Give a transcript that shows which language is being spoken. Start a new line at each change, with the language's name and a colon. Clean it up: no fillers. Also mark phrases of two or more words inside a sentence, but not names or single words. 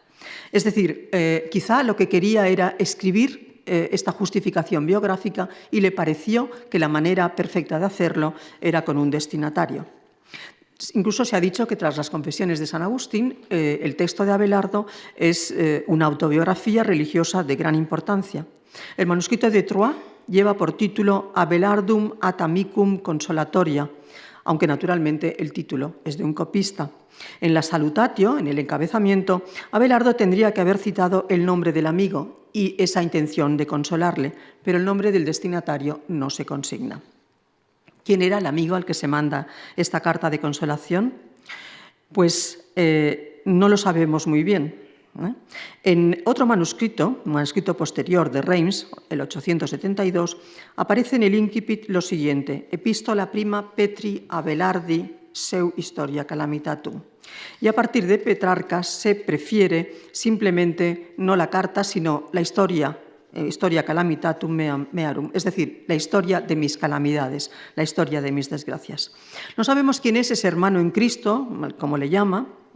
Spanish: Es decir, quizá lo que quería era escribir esta justificación biográfica y le pareció que la manera perfecta de hacerlo era con un destinatario. Incluso se ha dicho que tras las confesiones de San Agustín, el texto de Abelardo es una autobiografía religiosa de gran importancia. El manuscrito de Troyes lleva por título Abelardum ad amicum consolatoria, aunque naturalmente el título es de un copista. En la Salutatio, en el encabezamiento, Abelardo tendría que haber citado el nombre del amigo y esa intención de consolarle, pero el nombre del destinatario no se consigna. ¿Quién era el amigo al que se manda esta carta de consolación? Pues no lo sabemos muy bien. En otro manuscrito, un manuscrito posterior de Reims, el 872, aparece en el incipit lo siguiente: Epístola prima Petri Abelardi seu historia calamitatum. Y a partir de Petrarca se prefiere simplemente no la carta, sino la historia calamitatum mearum, es decir, la historia de mis calamidades, la historia de mis desgracias. No sabemos quién es ese hermano en Cristo, como le llama.